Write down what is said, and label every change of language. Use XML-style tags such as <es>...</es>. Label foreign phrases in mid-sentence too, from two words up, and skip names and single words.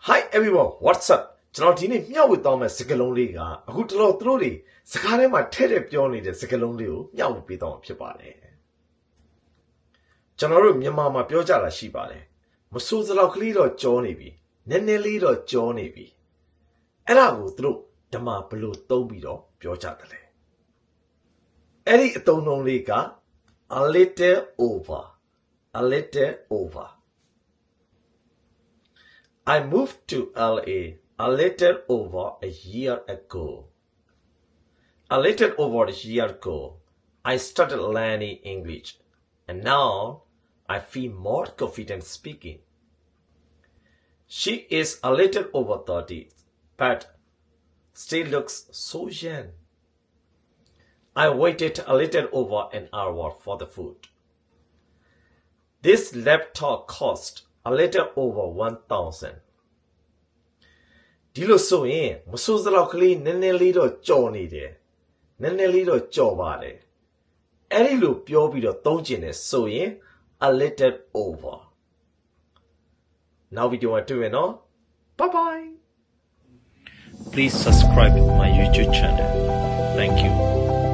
<en>everyone, what's up?</en> <my>ကျွန်တော်ဒီနေ့မျှဝေသွားမယ့်စကားလုံးလေးကအခုတလို့သူတို့တွေစကားထဲမှာထည့်တဲ့ပြောနေတဲ့စကားလုံးလေးကိုမျှဝေပေးသွားမှာဖြစ်ပါတယ် ကျွန်တော်တို့မြန်မာမှာပြောကြတာရှိပါတယ်မစိုးစလောက်ကလေးတော့ကြောနေပြီနည်းနည်းလေးတော့ကြောနေပြီအဲ့ဒါကိုသူတို့ဓမ္မဘလို့သုံးပြီးတော့ပြောကြတယ်လေအဲ့ဒီအသုံးနှုန်းလေးက</my> <en>a little over I moved to LA a little over a year ago. A little over a year ago, I started learning English, and now I feel more confident speaking. She is a little over 30, but still looks so young. I waited a little over an hour for the food. This laptop cost a little over 1,000.</en> <my>ဒီလိုဆိုရင်မစိုးစလောက်ကလေးနည်းနည်းလေးတော့ကြော်နေတယ်နည်းနည်းလေးတော့ကြော်ပါတယ်အဲ့ဒီလိုပြောပြီးတော့သုံးကျင်တယ်ဆိုရင်</my> <en>a little over</en> <my>နောက်ဗီဒီယိုမှာတွေ့မယ်နော်</my> <en>bye bye Please subscribe my YouTube channel. Thank you.</en>